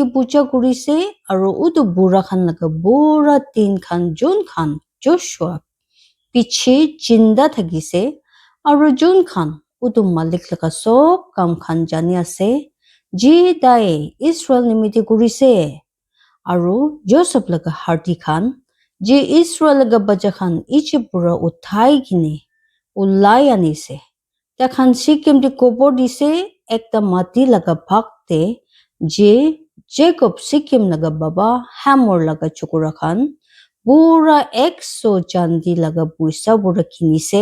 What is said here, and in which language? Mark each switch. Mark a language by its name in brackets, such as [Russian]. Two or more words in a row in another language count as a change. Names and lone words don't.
[Naga Pidgin] পূজা কৰিছে আৰু উদু বুঢ়া খান লগা পুৰা দিন খান যোন খান যশোৱা পিছে জিন্দা থাকিছে আৰু যোন খান উদু মালিক লগা সব কাম খান জানি আছে যি তাই ইছৰাইল নিমিত্তে কৰিছে Aru Joseph laga harti khan je Israel laga bacha khan Egypt pura uthai kini ulai anise. Takhan Sikim de kobor dise ekta mati laga bhag te je Jacob Sikim laga baba Hamor laga chokora khan pura 100 chandi laga puisa pura kinise.